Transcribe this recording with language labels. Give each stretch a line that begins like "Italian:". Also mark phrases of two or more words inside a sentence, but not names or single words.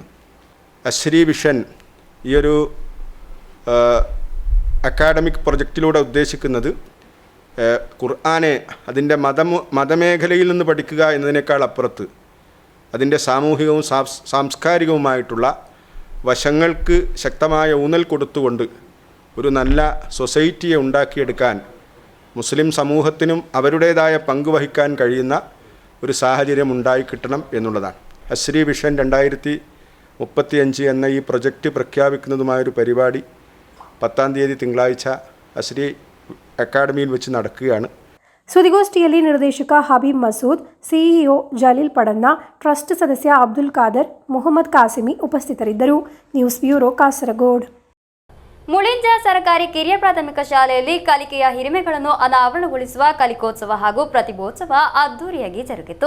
Malayalam: അശ്രീ വിഷൻ ഈ ഒരു അക്കാഡമിക് പ്രൊജക്റ്റിലൂടെ ഉദ്ദേശിക്കുന്നത് ഖുർആനെ അതിൻ്റെ മതമേഖലയിൽ നിന്ന് പഠിക്കുക എന്നതിനേക്കാൾ അപ്പുറത്ത് അതിൻ്റെ സാമൂഹികവും സാംസ്കാരികവുമായിട്ടുള്ള വശങ്ങൾക്ക് ശക്തമായ ഊന്നൽ കൊടുത്തുകൊണ്ട് ഒരു നല്ല സൊസൈറ്റിയെ ഉണ്ടാക്കിയെടുക്കാൻ മുസ്ലിം സമൂഹത്തിനും അവരുടേതായ പങ്ക് വഹിക്കാൻ കഴിയുന്ന ഒരു സാഹചര്യം ഉണ്ടായിക്കിട്ടണം എന്നുള്ളതാണ്. അശ്രീ വിഷൻ 2035 എന്ന ഈ പ്രൊജക്റ്റ് പ്രഖ്യാപിക്കുന്നതുമായൊരു പരിപാടി 10-ാം തീയതി തിങ്കളാഴ്ച അശ്രീ അക്കാഡമിയിൽ വെച്ച് നടക്കുകയാണ്.
Kannada: ಸುದ್ದಿಗೋಷ್ಠಿಯಲ್ಲಿ ನಿರ್ದೇಶಕ ಹಬೀಬ್ ಮಸೂದ್, ಸಿಇಒ ಜಲೀಲ್ ಪಡನ್ನ, ಟ್ರಸ್ಟ್ ಸದಸ್ಯ ಅಬ್ದುಲ್ ಖಾದರ್, ಮೊಹಮ್ಮದ್ ಕಾಸಿಮಿ ಉಪಸ್ಥಿತರಿದ್ದರು.
English: News Bureau, ಕಾಸರಗೋಡು.
Kannada: ಮುಳಿಂಜ ಸರ್ಕಾರಿ ಕಿರಿಯ ಪ್ರಾಥಮಿಕ ಶಾಲೆಯಲ್ಲಿ ಕಲಿಕೆಯ ಹಿರಿಮೆಗಳನ್ನು ಅನಾವರಣಗೊಳಿಸುವ ಕಲಿಕೋತ್ಸವ ಹಾಗೂ ಪ್ರತಿಭೋತ್ಸವ ಅದ್ದೂರಿಯಾಗಿ ಜರುಗಿತು.